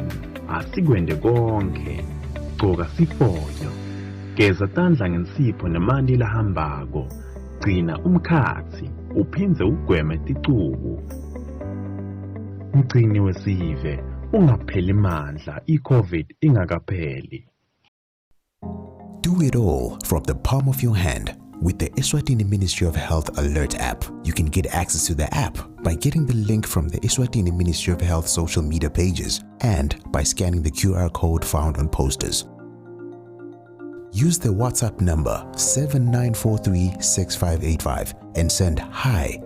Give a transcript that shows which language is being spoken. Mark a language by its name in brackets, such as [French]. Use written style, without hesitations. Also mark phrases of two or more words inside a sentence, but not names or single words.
[Swati] Asikwende konke, gcoka sifonyo, geza tandla ngensipho nemanti lahambako, gcina umkhathi uphindze ugweme ticubu. Mgcini wesive ungapheli mandla iCovid ingakapheli. [English] Do it all from the palm of your hand with the Eswatini Ministry of Health Alert app. You can get access to the app by getting the link from the Eswatini Ministry of Health social media pages and by scanning the QR code found on posters. Use the WhatsApp number 79436585 and send hi.